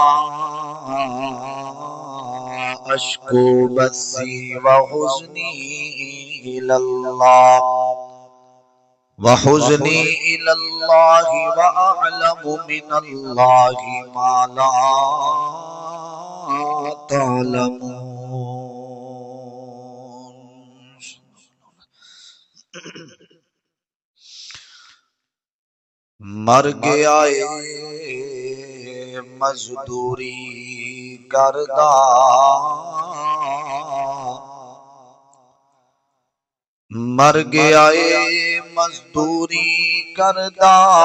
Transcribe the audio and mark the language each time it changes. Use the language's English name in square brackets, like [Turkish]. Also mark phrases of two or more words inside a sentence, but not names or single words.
[Arabic] أشكو بثي وحزني إلى الله وأعلم من الله ما لا [Punjabi] تعلمون مر گیا مزدوری کردا مر گیا مزدوری کردا